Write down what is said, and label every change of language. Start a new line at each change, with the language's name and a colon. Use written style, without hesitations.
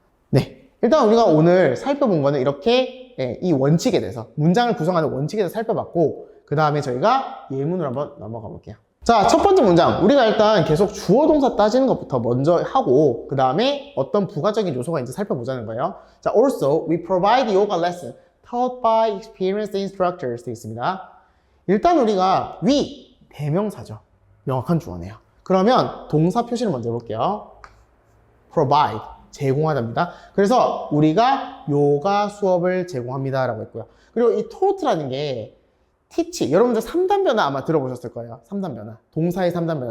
Korean: 네, 일단 우리가 오늘 살펴본 거는 이렇게 이 원칙에 대해서 문장을 구성하는 원칙에 대해서 살펴봤고 그 다음에 저희가 예문으로 한번 넘어가 볼게요. 자, 첫 번째 문장. 우리가 일단 계속 주어 동사 따지는 것부터 먼저 하고 그 다음에 어떤 부가적인 요소가 있는지 살펴보자는 거예요.
English: 자, also we provide yoga lesson taught by experienced instructors
Korean: 되어 있습니다. 일단 우리가 we 대명사죠. 명확한 주어네요. 그러면 동사 표시를 먼저 해볼게요. provide 제공하답니다. 그래서 우리가 요가 수업을 제공합니다 라고 했고요. 그리고 이 taught라는 게 teach, 여러분들 3단 변화 아마 들어보셨을 거예요. 3단 변화. 동사의 3단 변화.